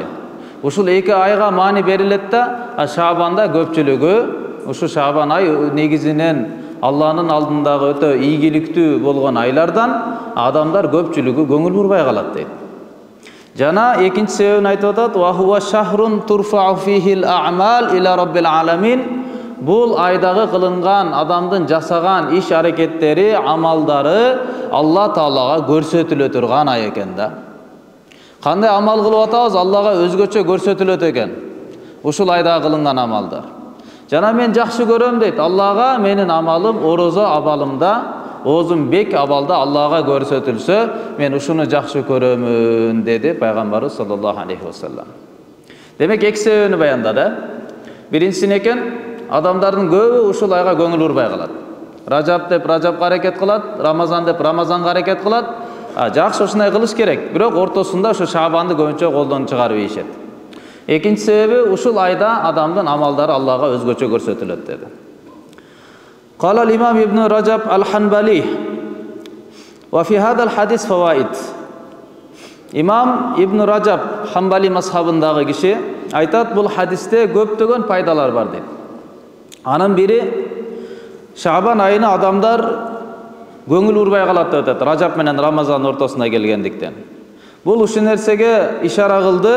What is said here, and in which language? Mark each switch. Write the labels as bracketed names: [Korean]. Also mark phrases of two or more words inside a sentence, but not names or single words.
[Kyrgyz] Ушул эки айга маани берилет да, Шабанда көпчүлүгү ушу Шабан ай негизинен Алланын алдындагы өтө ийгиликтүү болгон айлардан адамдар көпчүлүгү көңүл бурбай калат дейт. Жана экинчи себебин айтып атат: [Arabic] "وهو شهر ترفع فيه الأعمال إلى رب العالمين." [Kyrgyz] Бул айдагы кылынган адамдын жасаган иш аракеттери, амалдары Алла Таалага көрсөтүлө турган ай экен да. Кандай амал кылып атабыз, Аллага өзгөчө көрсөтүлөт экен. Ушул айда кылынган амалдар. Жана мен жакшы көрөм дейт. Аллага менин амалым орозо абалымда, Озум бек абалда Аллага көрсөтүлсө, мен ушуну жакшы көрөмүн деди Пайгамбарыбыз [Arabic] صلى الله عليه وسلم. [Kyrgyz] Демек эки себебини баяндады. Биринчиси экен, адамдардын көбү ушул айга көңүл бурбай калат. Ражаб деп Ражабка аракет кылат, Рамазан деп Рамазанга аракет кылат. Жакшы ушундай кылыш керек, бирок ортосунда ушу Шабанды көбүнчө колдон чыгарып ийишет. Экинчи себеби ушул айда адамдын амалдары Аллага өзгөчө көрсөтүлөт деди. [Arabic] قال الإمام ابن رجب الحنبلي وفي هذا الحديث فوائد. [Kyrgyz] İmam İbn Rajab Hanbali mazhabındагы киши айтат, бул хадисте көптөгөн пайдалар бар дейт. Анын бири Шабан айына адамдар көңүл урбай калат деп атат. Ражаб менен Рамазан ортосуна келгендиктен. Бул ушул нерсеге ишара кылды.